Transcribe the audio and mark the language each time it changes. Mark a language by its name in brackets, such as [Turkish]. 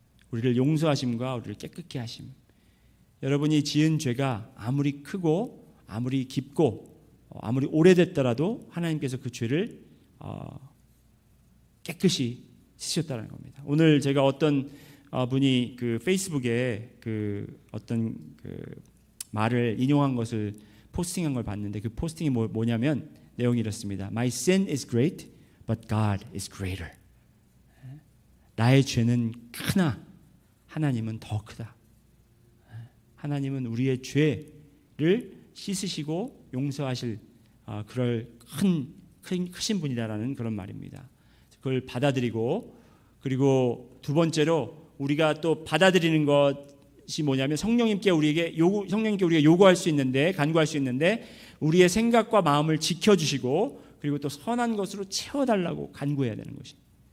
[Korean] 우리를 용서하심과 우리를 깨끗게 하심. 여러분이 지은 죄가 아무리 크고 아무리 깊고 아무리 오래됐더라도 하나님께서 그 죄를 깨끗이 씻으셨다는 겁니다. 오늘 제가 어떤 분이 그 페이스북에 그 어떤 그 말을 인용한 것을 포스팅한 걸 봤는데, 그 포스팅이 뭐냐면 내용이 이렇습니다. [English] My sin is great, but God is greater. [Korean] 나의 죄는 크나 하나님은 더 크다. 하나님은 우리의 죄를 씻으시고 용서하실 그럴 크신 분이다라는 그런 말입니다. 그걸 받아들이고, 그리고 두 번째로 우리가 또 받아들이는 것이 뭐냐면 성령님께 우리가 요구할 수 있는데, 간구할 수 있는데 우리의 생각과 마음을 지켜주시고 그리고 또 선한 것으로 채워달라고 간구해야 되는 것입니다.